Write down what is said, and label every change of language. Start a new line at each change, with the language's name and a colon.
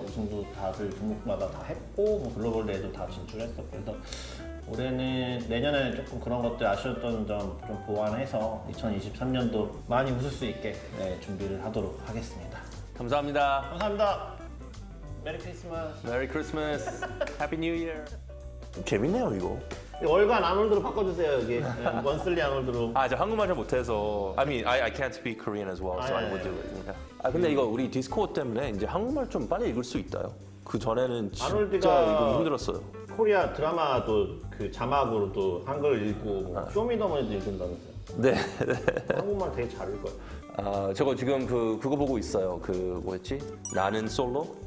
Korean: 우승도 다들 종목마다 다 했고 뭐 글로벌 대회도 다 진출했었고 그래서 올해는 내년에는 조금 그런 것들 아쉬웠던 점 좀 보완해서 2023년도 많이 웃을 수 있게 네, 준비를 하도록 하겠습니다. 감사합니다. 감사합니다. 메리 크리스마스. 메리 크리스마스. 해피 뉴 이어. 재밌네요 이거. 월간 아놀드로 바꿔주세요 여기. 네, 먼슬리 아놀드로. 아, 저 한국말 잘 못해서.
English: I mean, I can't speak Korean as well, so I would do it.
Korean: 아, 근데 이거 우리 디스코드 때문에 이제 한국말 좀 빨리 읽을 수 있다요. 그 전에는 진짜 아놀드가- 이거 힘들었어요. 코리아 드라마도 그 자막으로도 한글 읽고 뭐 쇼미더머니도 읽는다면서요. 네. 한국말 되게 잘 읽어요. 아, 저거 지금 그거 보고 있어요. 그 뭐였지? 나는 솔로?